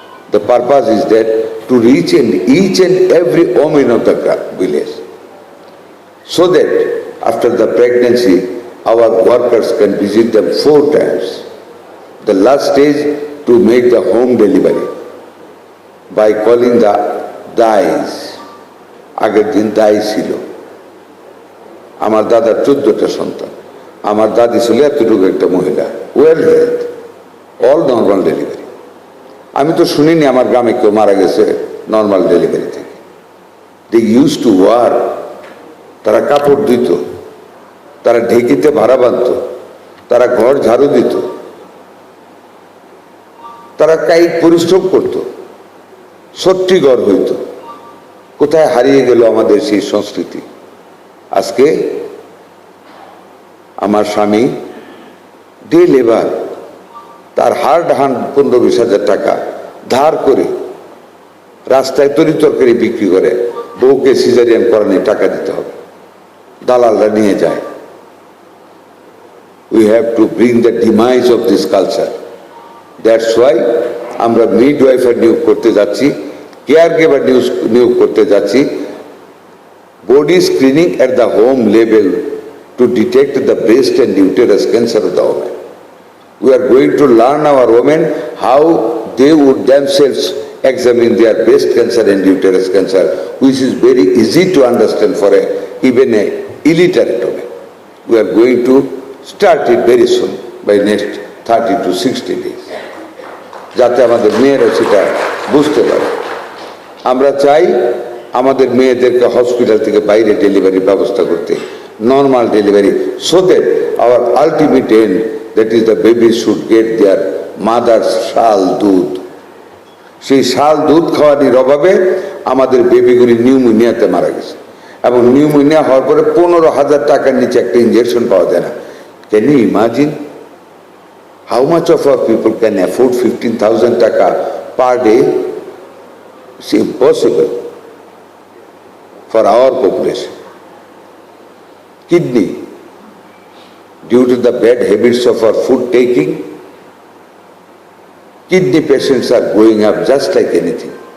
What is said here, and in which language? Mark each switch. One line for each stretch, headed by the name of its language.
English: The purpose is that to reach in each and every woman of the village, so that after the pregnancy, our workers can visit them 4 times. The last stage, to make the home delivery by calling the dais.
Bangla: আগের দিন দাই ছিল। আমার দাদার 14টা সন্তান, আমার দাদি ছিল এতটুকু একটা মহিলা,
English: Well health, all normal delivery.
Bangla: আমি তো শুনিনি আমার গ্রামে কেউ মারা গেছে নর্মাল ডেলিভারি থেকে।
English: they use to work,
Bangla: তারা কাপড় দিত, তারা ঢেকিতে ভাড়া বাঁধত, তারা ঘর ঝাড়ু দিত, তারা কায়িক পরিশ্রম করত, সত্যি ঘর হইত। কোথায় হারিয়ে গেল আমাদের সেই সংস্কৃতি? আজকে আমার স্বামী ডে লেবার, তার হার্ড হান্ড 15-20 হাজার টাকা ধার করে রাস্তায় তরি তরকারি বিক্রি করে বউকে সিজারিয়ান করানি টাকা দিতে হবে, দালালরা নিয়ে যায়।
English: We have to bring the demise of this culture. That's why
Bangla: আমরা মিডওয়াইফার নিয়োগ করতে যাচ্ছি,
English: Caregiver নিয়োগ করতে যাচ্ছি, body screening at the home level to detect the breast and uterus cancer of the woman. We are going to learn our women how they would themselves examine their breast cancer and uterus cancer, which is very easy to understand for even a illiterate woman. We are going to start it very soon, by next 30 to 60 days,
Bangla: যাতে আমাদের মেয়েরা সেটা বুঝতে পারে। আমরা চাই আমাদের মেয়েদেরকে হসপিটাল থেকে বাইরে ডেলিভারির ব্যবস্থা করতে, normal delivery,
English: so that our ultimate end, that is the babies should get their mother's
Bangla: শাল দুধ। সেই শাল দুধ খাওয়ানোর অভাবে আমাদের বেবিগুলি নিউমোনিয়াতে মারা গেছে, এবং নিউমোনিয়া হওয়ার পরে 15,000 টাকার নিচে একটা ইঞ্জেকশন পাওয়া যায় না।
English: Can you imagine how much of our people can afford 15,000 taka per day? It's impossible for our population. Kidney, due to the bad habits of our food taking, kidney patients are going up just like anything.